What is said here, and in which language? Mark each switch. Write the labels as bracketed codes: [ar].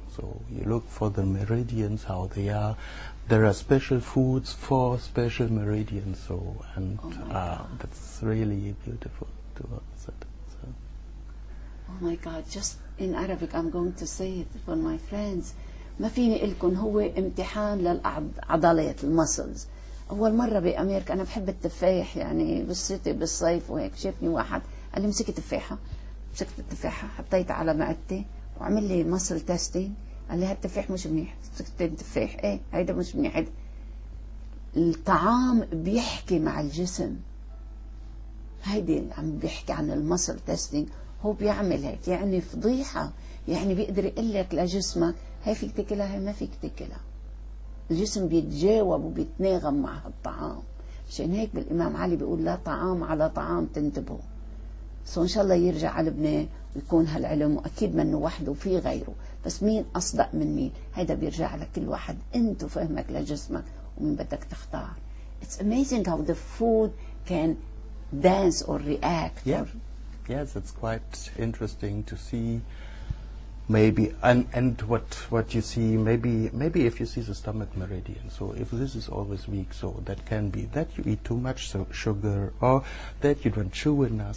[en] So you look for the meridians, how they are. There are special foods for special meridians. So, and that's really beautiful to us. So. oh my God, just in Arabic I'm going to say it for my friends. [ar] ما فيني لكم هو امتحان للعضلات المسلز. أول مرة بأمريكا أنا بحب التفاح، يعني بالشتاء بالصيف وهيك، شافني واحد قال لي مسكت تفاحة، مسكت التفاحة حطيتها على معدتي وعمل لي مسل تيستينج، قال لي هالتفاح مش منيح. مسكت التفاح، ايه هيدا مش منيح. هيدا الطعام بيحكي مع الجسم، هيدي عم بيحكي عن المسل تيستينج. هو بيعمل هيك، يعني فضيحة، يعني بيقدر يقول لك لجسمك هي فيك تاكلها هي ما فيك تاكلها. الجسم بيتجاوب وبيتناغم مع الطعام. عشان هيك بالإمام علي بيقول لا طعام على طعام تنتبهوا. إن شاء الله يرجع على لبنان ويكون هالعلم، وأكيد منه وحده وفي غيره، بس مين أصدق من مين؟ هيدا بيرجع لكل واحد أنت فهمك لجسمك ومين بدك تختار. [en] It's amazing how the food can dance or react. Yeah. Yes, it's quite interesting to see. Maybe and what you see, maybe if you see the stomach meridian, so if this is always weak, so that can be that you eat too much sugar, or that you don't chew enough.